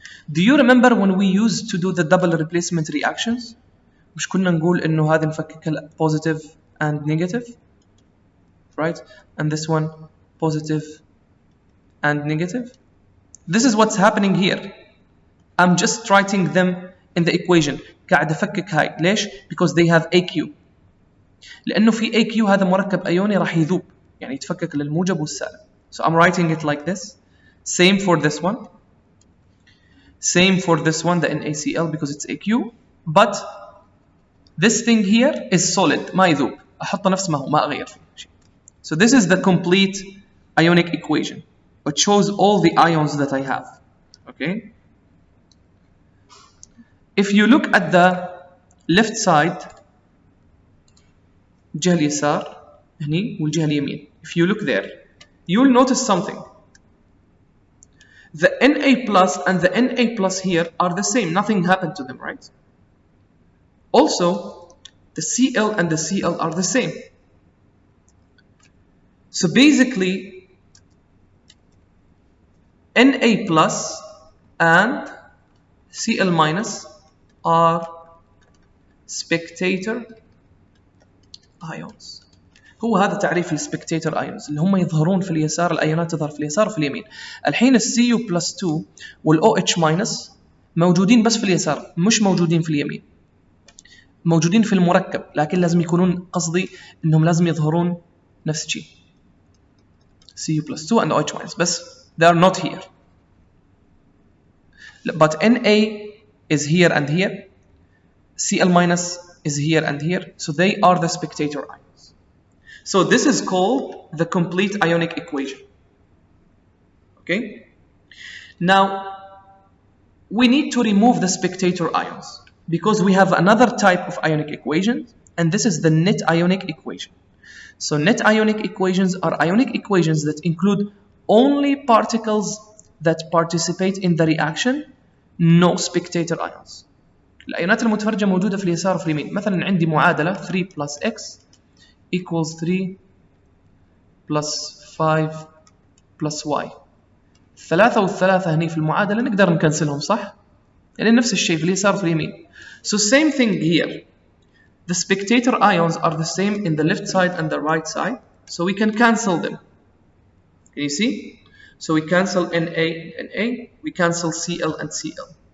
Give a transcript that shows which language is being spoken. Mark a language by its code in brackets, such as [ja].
[en] Do you remember when we used to do the double replacement reactions? [ar] مش كنا نقول إنه هذا نفكك [en] positive and negative, right? And this one positive and negative. This is what's happening here. I'm just writing them in the equation. [ar] قاعد أفكك هاي. ليش؟ [en] Because they have AQ. [ar] لأنه في AQ هذا مركب أيوني راح يذوب، يعني يتفكك للموجب والسالب. [en] So I'm writing it like this. Same for this one. Same for this one, the NaCl, because it's AQ. But this thing here is solid، [ar] ما يذوب. أحطه نفس ما هو، ما أغير فيه شيء. [en] So this is the complete ionic equation. It shows all the ions that I have. Okay. If you look at the left side, [ar] الجهة اليسار هني والجهة اليمين. [en] If you look there, you'll notice something. The Na plus and the Na plus here are the same. Nothing happened to them, right? Also, the Cl and the Cl are the same. So basically, Na plus and Cl minus are spectator ions. [ar] هو هذا تعريف السبكتيتر ايونز اللي هم يظهرون في اليسار، الايونات تظهر في اليسار وفي اليمين. الحين الCu plus 2 والOH minus موجودين بس في اليسار، مش موجودين في اليمين. موجودين في المركب، لكن لازم يكونون، قصدي انهم لازم يظهرون نفس الشيء. [en] Cu plus 2 and OH minus، بس they are not here. But Na is here and here. Cl minus is here and here, so they are the spectator ions. So this is called the complete ionic equation. Okay? Now, we need to remove the spectator ions because we have another type of ionic equation, and this is the net ionic equation. So net ionic equations are ionic equations that include only particles that participate in the reaction, no spectator ions. [ar] الأيونات المتفرجة موجودة في اليسار وفي اليمين. مثلا عندي معادلة [en] 3 plus x equals 3 plus 5 plus y. [ar] الثلاثة والثلاثة هني في المعادلة نقدر نكنسلهم صح؟ يعني نفس الشيء في اليسار وفي اليمين. [en] So same thing here. The spectator ions are the same in the left side and the right side. So we can cancel them. Can you see? So we cancel Na and Na. We cancel Cl and Cl.